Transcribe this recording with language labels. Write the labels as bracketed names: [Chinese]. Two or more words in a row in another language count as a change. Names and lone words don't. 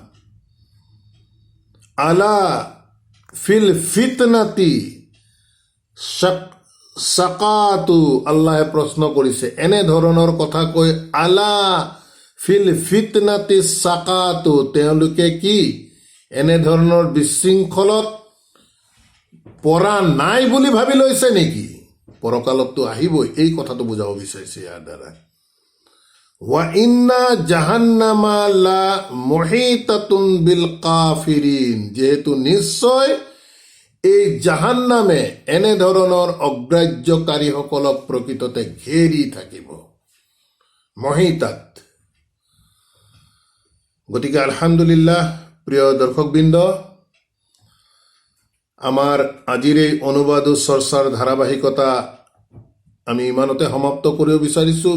[Arabic] ألا في الفتنة سقطوا, [Assamese] আল্লাহে প্ৰশ্ন কৰিছে, এনেধৰণৰ কথা কৈ [Arabic] ألا في الفتنة سقطوا, [Assamese] তেওঁলোকে কি এনেধৰণৰ বিশৃংখলত পৰা নাই বুলি ভাবি লৈছে নেকি? পৰকালততো আহিবই, এই কথাটো বুজাব বিচাৰিছে ইয়াৰ দ্বাৰা। [Arabic] وإن جهنم لمحيطة بالكافرين, [Assamese] যিহেতু নিশ্চয় এই জাহান্নামে এনেধৰণৰ অগ্ৰাহ্যকাৰীসকলক প্ৰকৃততে ঘেৰি থাকিব, মহিতাত। গতিকে আলহামদুলিল্লাহ, প্ৰিয় দৰ্শকবৃন্দ, আমাৰ আজিৰ এই অনুবাদ ও চৰ্চাৰ ধাৰাবাহিকতা আমি ইমানতে সমাপ্ত কৰিব বিচাৰিছোঁ।